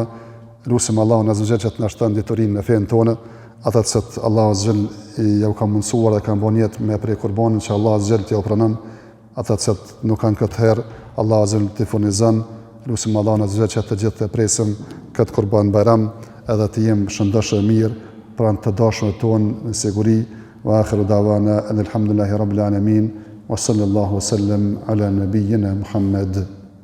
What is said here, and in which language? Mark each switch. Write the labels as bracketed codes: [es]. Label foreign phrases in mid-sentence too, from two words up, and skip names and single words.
[sq] Lutim Allahun azza që të na shton diturinë në fenë tonë, ata që Allahu azza ja u ka mundsuar dhe kanë bën jetë me prej kurbanin që Allahu azza t'i pranon, ata që nuk kanë këtë herë, Allahu azza t'i furnizon. Lutim Allahun azza që të gjithë të presim këtë kurban bajram, edhe të jemi shëndoshë mirë pranë të dashurët tonë në siguri. [ar] وآخر دعوانا الحمد لله رب العالمين وصلى الله وسلم على نبينا محمد.